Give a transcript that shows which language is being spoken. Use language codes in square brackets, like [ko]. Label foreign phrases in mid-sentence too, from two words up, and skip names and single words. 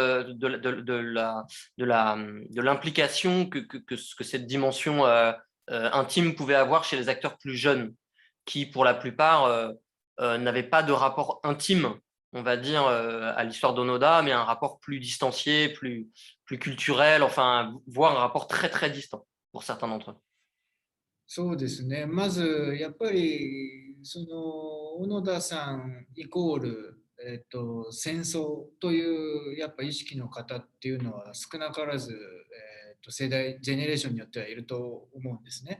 [fr] de l'implication que cette dimension intime pouvait avoir chez les acteurs plus jeunes, qui pour la plupart n'avaient pas de rapport intime, on va dire, à l'histoire d'Onoda, mais un rapport plus distancié, plus culturel, enfin, voire un rapport très très distant pour certains d'entre eux. [ja] そうですね。まず、やっぱり、小野田さんイコール、戦争というやっぱ意識の方っていうのは少なからず、世代、ジェネレーションによってはいると思うんですね。